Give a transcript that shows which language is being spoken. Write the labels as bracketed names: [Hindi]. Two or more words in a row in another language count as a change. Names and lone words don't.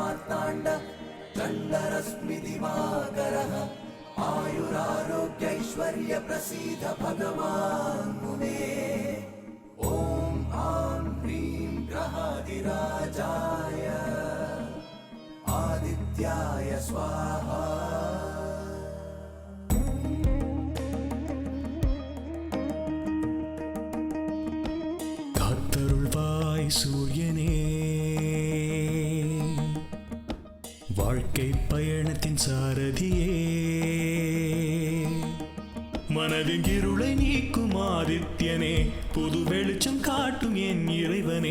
[Sanskrit] मार्ताण्ड चण्डरश्मि दिवाकरः आयुरारोग्यैश्वर्य प्रसीद भगवान् मुने। ॐ आं ह्रीं ग्रहादिराजाय आदित्याय स्वाहा। [Tamil] காத்தருள்வாய் சூரியனே, வாழ்க்கை பயணத்தின் சாரதியே, மனதின் இருளை நீக்கும் ஆதித்யனே, புது வெளிச்சம் காட்டும் என் இறைவனே.